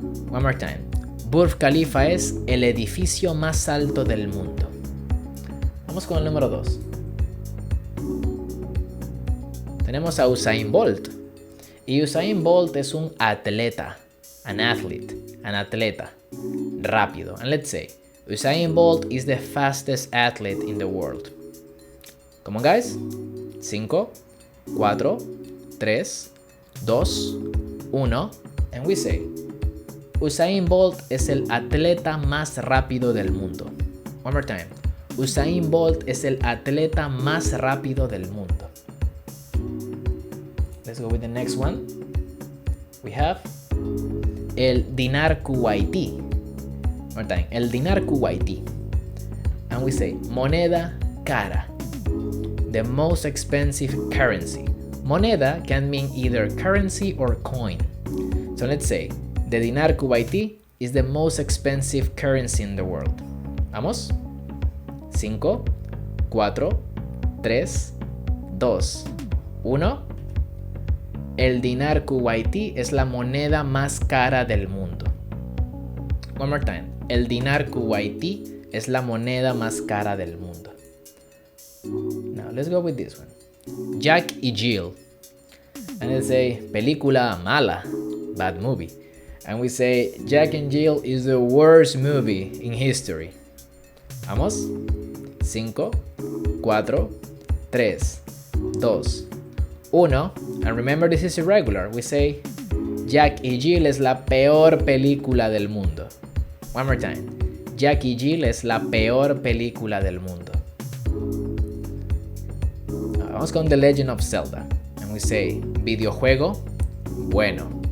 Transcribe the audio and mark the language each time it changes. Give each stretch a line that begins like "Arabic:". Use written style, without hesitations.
English: One more time.
Spanish: Burj Khalifa es el edificio más alto del mundo. Vamos con el número 2. Tenemos a Usain Bolt. Y Usain Bolt es un atleta, an atleta, rápido.
English: And let's say, Usain Bolt is the fastest athlete in the world. Come on, guys. 5, 4, 3, 2, 1. And we say,
Spanish: Usain Bolt es el atleta más rápido del mundo.
English: One more time.
Spanish: Usain Bolt es el atleta más rápido del mundo.
English: Let's go with the next one. We have el dinar kuwaití. One more time. El dinar kuwaití. And we say moneda cara. The most expensive currency. Moneda can mean either currency or coin. So let's say the dinar kuwaití is the most expensive currency in the world.
Spanish: Vamos. 5, 4, 3, 2, 1. El dinar kuwaití es la moneda más cara del mundo.
English: One more time.
Spanish: El dinar kuwaití es la moneda más cara del mundo.
English: Now let's go with this one. Jack y Jill. And let's say
Spanish: película mala,
English: bad movie. And we say Jack and Jill is the worst movie in history. Vamos. 5, 4, 3, 2, 1. And remember, this is irregular.
Spanish: We say Jack y Jill es la peor película del mundo.
English: One more time.
Spanish: Jack y Jill es la peor película del mundo. Vamos con
English: The Legend of Zelda. And we say
Spanish: videojuego bueno.